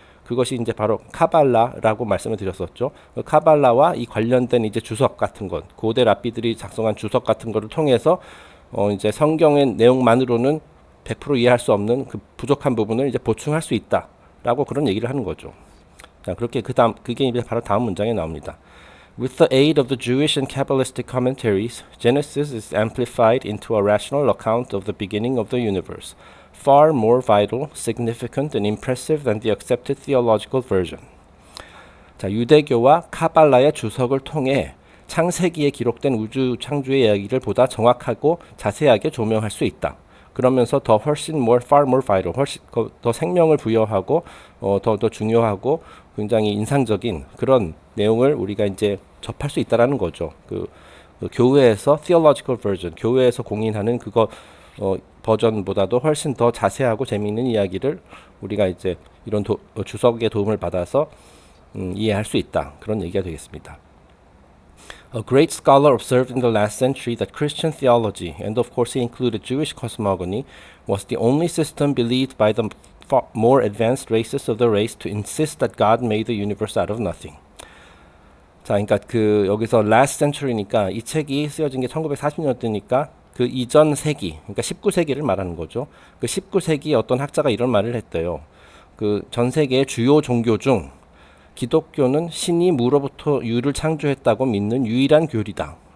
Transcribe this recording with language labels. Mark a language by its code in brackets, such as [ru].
[ko] 그것이 이제 바로 카발라라고 말씀을 드렸었죠. 그 카발라와 이 관련된 이제 주석 같은 것, 고대 랍비들이 작성한 주석 같은 것을 통해서 이제 성경의 내용만으로는 100% 이해할 수 없는 그 부족한 부분을 이제 보충할 수 있다라고 그런 얘기를 하는 거죠. 자, 그렇게 그게 이제 바로 다음 문장에 나옵니다. [en] With the aid of the Jewish and Kabbalistic commentaries, Genesis is amplified into a rational account of the beginning of the universe. far more vital, significant, and impressive than the accepted theological version. [ko] 자, 유대교와 카발라의 주석을 통해 창세기에 기록된 우주 창조의 이야기를 보다 정확하고 자세하게 조명할 수 있다. 그러면서 더 훨씬 [en] far more vital, [ko] 훨씬 더 생명을 부여하고 더 중요하고 굉장히 인상적인 그런 내용을 우리가 이제 접할 수 있다라는 거죠. 그 교회에서 [en] theological version, [ko] 교회에서 공인하는 그거 버전보다도 훨씬 더 자세하고 재미있는 이야기를 우리가 이제 이런 주석의 도움을 받아서 이해할 수 있다. 그런 얘기가 되겠습니다. [en] A great scholar observed in the last century that Christian theology, and of course he included Jewish cosmogony, was the only system believed by the far more advanced races of the race to insist that God made the universe out of nothing. [ko] 자, 그러니까 그 여기서 [en] last century [ko] 니까 이 책이 쓰여진 게 1940년대니까 그 이전 세기, 그러니까 19세기를 말하는 거죠. 그 19세기에 어떤 학자가 이런 말을 했대요. 그 전 세계의 주요 종교 중 기독교는 신이 무로부터 유를 창조했다고 믿는 유일한 교리다.